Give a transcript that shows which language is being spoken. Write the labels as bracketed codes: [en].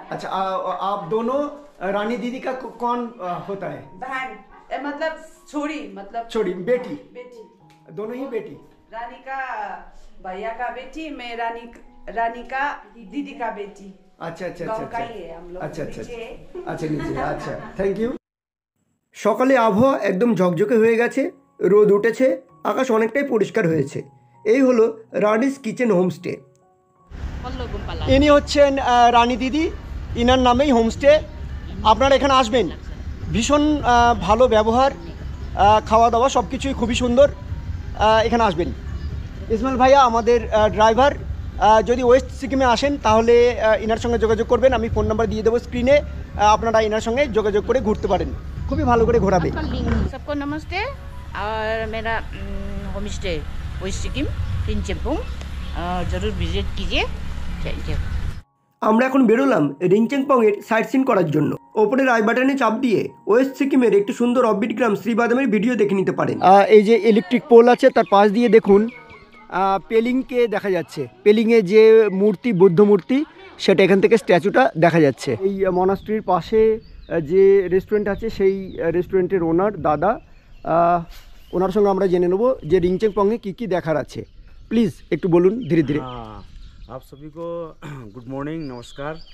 [hi] अच्छा, आप दोनों रानी दीदी का कौन होता है? बहन, मतलब छोरी, मतलब छोड़ी, बेटी, बेटी। दोनों ही बेटी। रानी का भैया का बेटी, मैं रानी का दीदी का बेटी। अच्छा अच्छा गाँव अच्छा का ही है हम लोग। अच्छा अच्छा नीचे। [bn] আচ্ছা নিচে, আচ্ছা, থ্যাংক ইউ। সকালে আবহাওয়া একদম ঝকঝকে হয়ে গেছে, রোদ উঠেছে, আকাশ অনেকটাই পরিষ্কার হয়েছে। এই হলো রানিস কিচেন হোমস্টে। ইনি হচ্ছেন রানী দিদি, ইনার নামেই হোমস্টে। আপনারা এখানে আসবেন, ভীষণ ভালো ব্যবহার, খাওয়া দাওয়া সব কিছুই খুবই সুন্দর। এখানে আসবেন। ইসমাইল ভাইয়া আমাদের ড্রাইভার। যদি ওয়েস্ট সিকিমে আসেন তাহলে ইনার সঙ্গে যোগাযোগ করবেন, আমি ফোন নাম্বার দিয়ে দেবো স্ক্রিনে, আপনারা ইনার সঙ্গে যোগাযোগ করে ঘুরতে পারেন, খুবই ভালো করে ঘোরাবে। [hi] सबको नमस्ते। और मेरा होम स्टे वेस्ट सिक्किम रिंचेनपुंग, ज़रूर विजिट कीजिए। [en] Thank you. [bn] আমরা এখন বেরোলাম রিংচেংপংয়ের সাইট সিন করার জন্য। ওপরের আই বাটনে চাপ দিয়ে ওয়েস্ট সিকিমের একটি সুন্দর অফবিট গ্রাম শ্রীবাদামের ভিডিও দেখে নিতে পারেন। এই যে ইলেকট্রিক পোল আছে তার পাশ দিয়ে দেখুন পেলিংকে দেখা যাচ্ছে। পেলিংয়ে যে মূর্তি, বুদ্ধ মূর্তি, সেটা এখান থেকে স্ট্যাচুটা দেখা যাচ্ছে। এই মনাস্ট্রির পাশে যে রেস্টুরেন্ট আছে সেই রেস্টুরেন্টের ওনার দাদা, ওনার সঙ্গে আমরা জেনে নেব যে রিংচেংপংয়ে কী কী দেখার আছে। প্লিজ একটু বলুন ধীরে ধীরে। [hi] हाँ, आप सभी को गुड मॉर्निंग, नमस्कार।